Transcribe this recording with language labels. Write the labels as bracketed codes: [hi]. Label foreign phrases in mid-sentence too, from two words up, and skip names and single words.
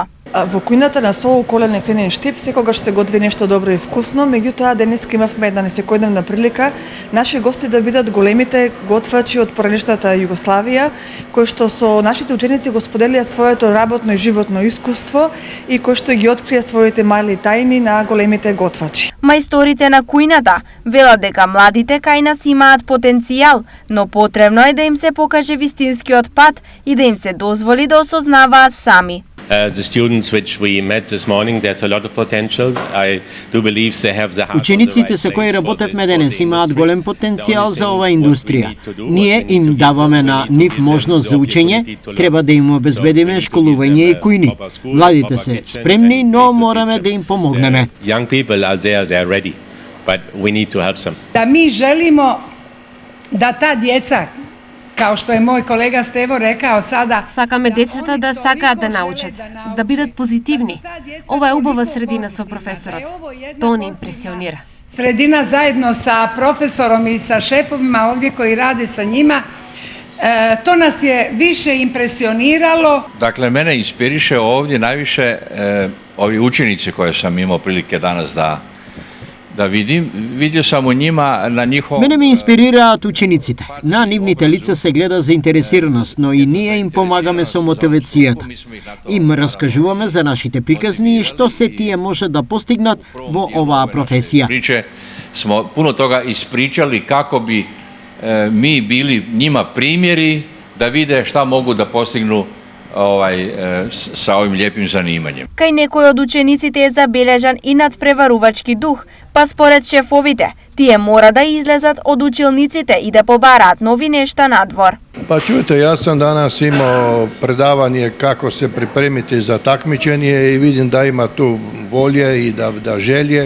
[mk] Во кујната на соуколен ехтенин Штип секогаш се готви нешто добро и вкусно, меѓутоа денеска имавме една несекојдневна прилика наши гости да бидат големите готвачи од поранешната Југославија, кои што со нашите ученици го споделија своето работно и животно искуство и кои што ги открија своите мали тајни на големите готвачи. Мајсторите на кујната велат дека младите кај нас имаат потенцијал, но потребно е да им се покаже вистинскиот пат и да им се дозволи да осознаваат сами. [en] The students which we met this morning, there's a lot of potential. I do believe they have the heart. [mk] Учениците со кои работевме денес имаат голем потенцијал за оваа индустрија. Ние им даваме на нив можност за учење, треба да им обезбедиме школување и кујни. Младите се спремни, но мораме да им помогнеме. [en] Young people are there, they are ready, but we need to help them. [sr] Da mi želimo da ta djeca, kao što je moj kolega Stevo rekao sada, [mk] сакаме децата да сакаат да научат, да бидат позитивни. Ова е убава средина со професорот. Тоа не импресионира. [sr] Sredina zajedno sa profesorom i sa šefovima ovdje koji rade sa njima, to nas je više impresioniralo. Dakle, mene inspiriše ovdje najviše ovi učenici koje sam imao prilike danas da vidim. Vidio sam u njima na njihovom... [mk] Мене ме инспирираат учениците. На нивните лица се гледа заинтересираност, но и ние им помагаме со мотивацијата. Им раскажуваме за нашите приказни и што се тие може да постигнат во оваа професија. [sr] Priče smo puno toga ispričali kako bi mi bili njima primjeri da vide šta mogu da postignu sa ovim lijepim zanimanjem. [mk] Кај некој од учениците е забележан и надпреварувачки дух, па според шефовите, тие мора да излезат од училниците и да побараат нови нешта надвор. [sr] Па чујте, јас сам данас имao предавање како се припремите за такмичење и видим да има ту волја и да желје.